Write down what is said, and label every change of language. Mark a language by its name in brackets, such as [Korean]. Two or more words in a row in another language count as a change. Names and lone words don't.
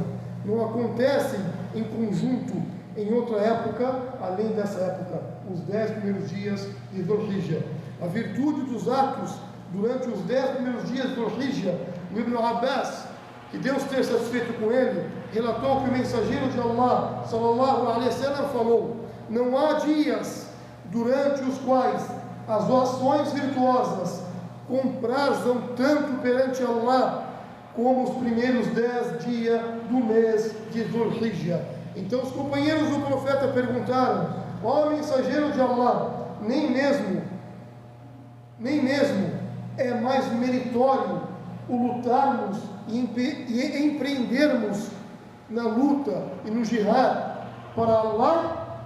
[Portuguese] Não acontecem em conjunto em outra época, além dessa época, os 10 primeiros dias de Dhul Hijjah. A virtude dos atos durante os 10 primeiros dias de Dhul Hijjah, o Ibn Abbas, que Deus esteja satisfeito com ele, relatou que o mensageiro de Allah [Arabic] صلى الله عليه وسلم [Portuguese] falou: não há dias durante os quais as ações virtuosas comprazam tanto perante Allah como os primeiros 10 dias do mês de Dhul Hijjah. Então os companheiros do profeta perguntaram: ó mensageiro de Allah, nem mesmo é mais meritório o lutarmos e empreendermos na luta e no jihad para Allah?